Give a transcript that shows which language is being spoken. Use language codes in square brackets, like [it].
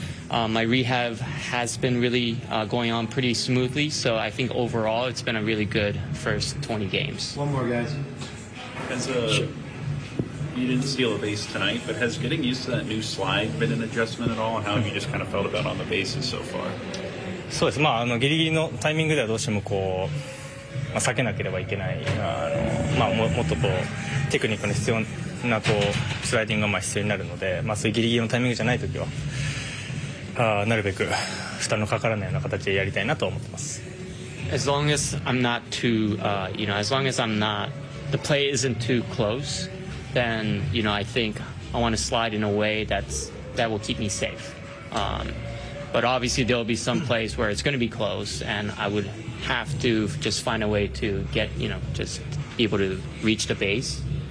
[en] My rehab has been really going on pretty smoothly, so I think overall it's been a really good first 20 games. One more, guys. You didn't steal a base tonight, but has getting used to that new slide been an adjustment at all, and how have you just kind of felt about on the bases so far? [ja] そうです。ギリギリのタイミングではどうしても避けなければいけないもっとテクニックの必要なスライディングが必要になるので、そういうギリギリのタイミングじゃない時はなるべく負担のかからないような形でやりたいなと思ってます。 [en] As long as I'm not too, as long as the play isn't too close, then I think I want to slide in a way that will keep me safe. But obviously there will be some plays where it's going to be close, and I would have to just find a way to get, just be able to reach the base.